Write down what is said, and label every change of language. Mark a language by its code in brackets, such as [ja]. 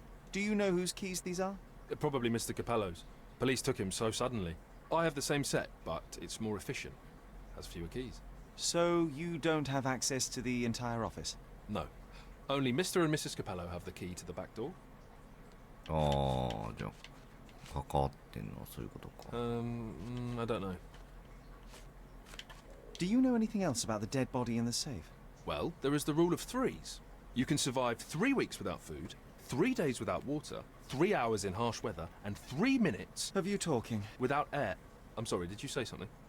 [en] Do you know whose keys these are? Probably Mr. Capello's. Police took him so suddenly. I have the same set, but it's more efficient. Has fewer keys. So you don't have access to the entire office? No. Only Mr. and Mrs. Capello have the key to the back door. [ja] ああ、じゃあ関わってんのはそういうことか。 [en] I don't know. Do you know anything else about the dead body in the safe? Well, there is the rule of threes. You can survive 3 weeks without food, 3 days without water, 3 hours in harsh weather, and 3 minutes of you talking without air. I'm sorry, did you say something?